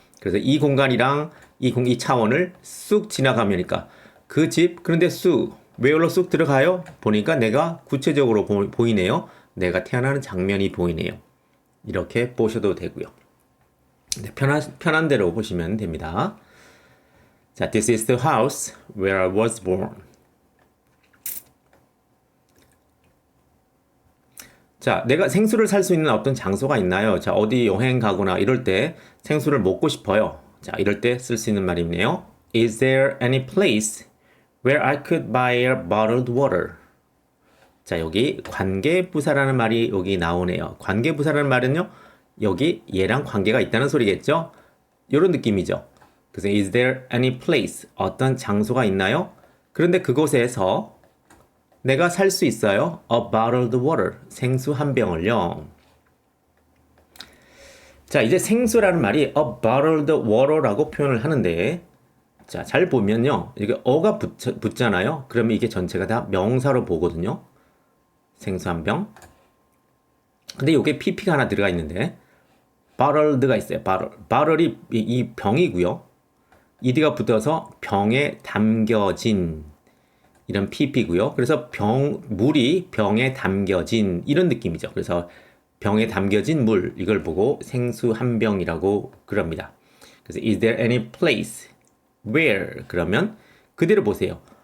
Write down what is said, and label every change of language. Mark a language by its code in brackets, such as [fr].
[ko] 그래서 이 공간이랑 이 차원을 쑥 지나가면니까 그 집, 그런데 쑥 where로 쑥 들어가요. 보니까 내가 구체적으로 보이네요. 내가 태어나는 장면이 보이네요. 이렇게 보셔도 되고요. 네, 편한 대로 보시면 됩니다. [en] 자, this is the house where I was born. [ko] 자, 내가 생수를 살 수 있는 어떤 장소가 있나요? 자, 어디 여행 가거나 이럴 때 생수를 먹고 싶어요. 자, 이럴 때 쓸 수 있는 말이네요. [en] Is there any place where I could buy a bottled water? [ko] 자, 여기 관계부사라는 말이 여기 나오네요. 관계부사라는 말은요, 여기 얘랑 관계가 있다는 소리겠죠? 이런 느낌이죠. 그래서 [en] is there any place? [ko] 어떤 장소가 있나요? 그런데 그곳에서 내가 살 수 있어요. [en] A bottled water. [ko] 생수 한 병을요. 자, 이제 생수라는 말이 a bottled water라고 표현을 하는데 자, 잘 보면요. 이게 어가 붙잖아요. 그러면 이게 전체가 다 명사로 보거든요. 생수 한 병. 근데 이게 pp가 하나 들어가 있는데 bottled가 있어요. bottle이 이 병이고요. ed가 붙어서 병에 담겨진 이런 pp고요. 그래서 물이 병에 담겨진 이런 느낌이죠. 그래서 병에 담겨진 물 이걸 보고 생수 한 병이라고 그럽니다. 그래서 [en] is there any place where [ko] 그러면 그대로 보세요.